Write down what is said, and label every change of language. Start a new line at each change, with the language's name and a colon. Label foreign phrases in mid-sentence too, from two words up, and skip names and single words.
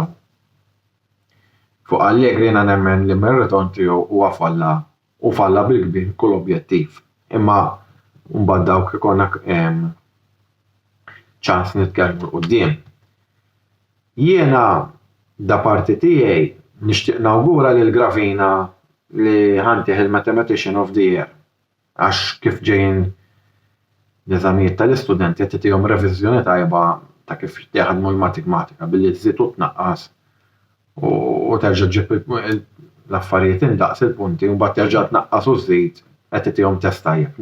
Maltese: Fuq Allegri jiena nemmen li mir-ritorn tiegħu huwa falla bil-kbir kull objettiv. Imma mbagħad dawk ikollna ċans nitkellmu quddiem. Jiena da parti tiegħi nixtieq nawgura lil Gravina li ħantih il-
English: Mathematician of the Year
Maltese: għax kif ġejjin l-eżamijiet tal-istudenti qed tagħtihom reviżjoni tajba ta' kif jaħdmu l-matematika billi tżid u tnaqqas u terġa' ġib l-affarijiet indaqs il-punti u mbagħad terġa' tnaqqas u żżid qed tagħtihom test tajjeb.